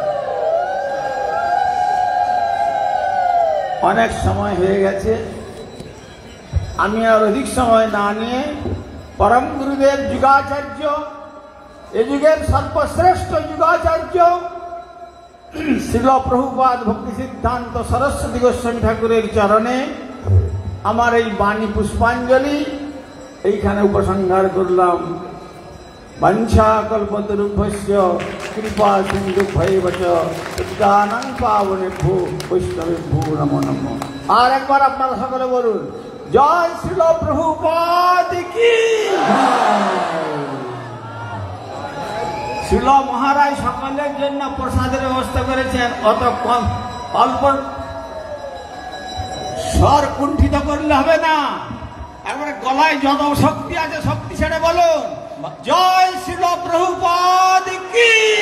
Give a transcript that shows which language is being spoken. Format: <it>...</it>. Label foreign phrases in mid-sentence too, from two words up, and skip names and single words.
<bn>অনেক সময় হয়ে গেছে, আমি আর অধিক সময় না নিয়ে পরম গুরুদেব যুগাচার্য, এ যুগের সর্বশ্রেষ্ঠ যুগাচার্য শ্রীল প্রভুপাদ ভক্তি সিদ্ধান্ত সরস্বতী গোস্বামী ঠাকুরের চরণে আমার এই বাণী পুষ্পাঞ্জলি এইখানে উপসংহার করলাম।</bn> <sa>বাঞ্ছা কল্পতরুভ্যস্য কৃপা সিন্ধুভ্যৈব চ পতিতানাং পাবনেভ্যো বৈষ্ণবেভ্যো নমো নমঃ।</sa> <bn>আর একবার আপনারা সকলে বলুন, জয় শ্রীল প্রভুপাদ কি। শ্রীল মহারাজ সকলের জন্য প্রসাদের ব্যবস্থা করেছেন, অত কম অল্প স্বর কুণ্ঠিত করলে হবে না, একবারে গলায় যত শক্তি আছে শক্তি ছেড়ে বলুন, জয় শ্রীল প্রভুপাদ কি,</bn>